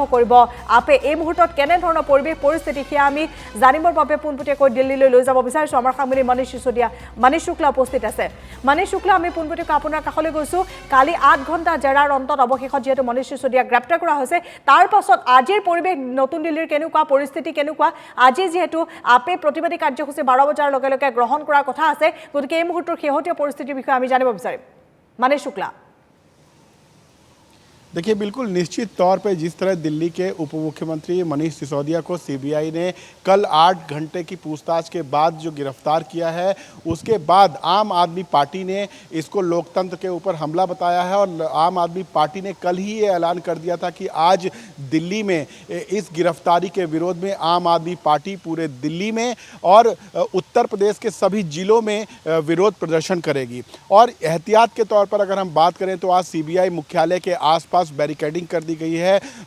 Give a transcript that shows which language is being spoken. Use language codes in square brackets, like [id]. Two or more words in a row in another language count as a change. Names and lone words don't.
[as] কৰিব আপে এই মুহূৰ্তত কেনে ধৰণৰ পৰিৱেশ পৰিস্থিতি সেয়া আমি জানিবৰ বাবে পোনপটীয়াকৈ দিল্লীলৈ লৈ যাব বিচাৰিছো আমাৰ সাংবাদিক মনীষ সিসোদিয়া মনীষ শুক্লা উপস্থিত আছে মনীষ শুক্লা আমি পোনপটীয়াকৈ আপোনাৰ কাষলৈ গৈছো কালি 8 ঘণ্টা জেৰাৰ অন্তত অৱশেষত যেহেতু মনীষ সিসোদিয়াক গ্ৰেপ্তাৰ কৰা হৈছে তাৰ পাছত আজিৰ পৰিৱেশ নতুন দিল্লীৰ কেনেকুৱা পৰিস্থিতি কেনেকুৱা আজি যেহেতু আপে প্ৰতিবাদী কাৰ্যসূচী 12 বজাৰ লগে লগে গ্ৰহণ কৰাৰ কথা আছে গতিকে এই মুহূৰ্তৰ শেহতীয়া পৰিস্থিতিৰ বিষয়ে আমি জানিব বিচাৰিম मनीष शुक्ला [hi] देखिए बिल्कुल निश्चित तौर पे जिस तरह दिल्ली के उप मुख्यमंत्री मनीष सिसोदिया को CBI ने कल 8 घंटे की पूछताछ के बाद जो गिरफ्तार किया है उसके बाद आम आदमी पार्टी ने इसको लोकतंत्र के ऊपर हमला बताया है और आम आदमी पार्टी ने कल ही ये ऐलान कर दिया था कि आज दिल्ली में इस गिरफ्तारी के विरोध में आम आदमी पार्टी पूरे दिल्ली में और उत्तर प्रदेश के सभी जिलों में विरोध प्रदर्शन करेगी और एहतियात के तौर पर अगर हम बात करें तो आज CBI मुख्यालय के आसपास बैरिकेडिंग कर दी गई है